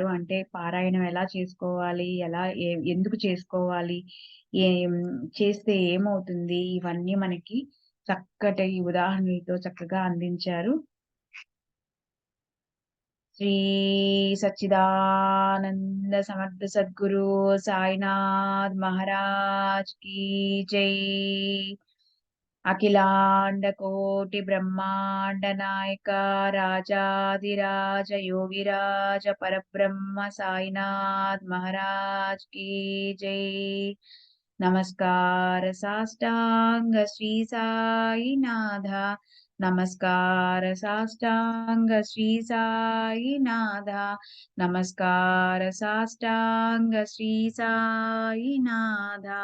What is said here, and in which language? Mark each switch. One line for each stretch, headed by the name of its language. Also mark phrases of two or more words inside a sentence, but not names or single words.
Telugu: అంటే పారాయణం ఎలా చేసుకోవాలి? ఎలా ఎందుకు చేసుకోవాలి? ఏం చేస్తే ఏమవుతుంది? ఇవన్నీ మనకి చక్కటి ఉదాహరణలతో చక్కగా అందించారు. శ్రీ సచ్చిదానంద సమర్థ సద్గురు సాయినాథ్ మహారాజ్
Hindi: की जय।
Telugu: అఖిలాండ కోటి బ్రహ్మాండ నాయక రాజాధిరాజ యోగిరాజ పరబ్రహ్మ సాయినాథ్ మహారాజ్
Hindi: की जय।
Telugu: నమస్కార సాష్టాంగ శ్రీ సాయినాథ, నమస్కార సాష్టాంగ శ్రీ సాయినాథ, నమస్కార సాష్టాంగ శ్రీ సాయినాథ।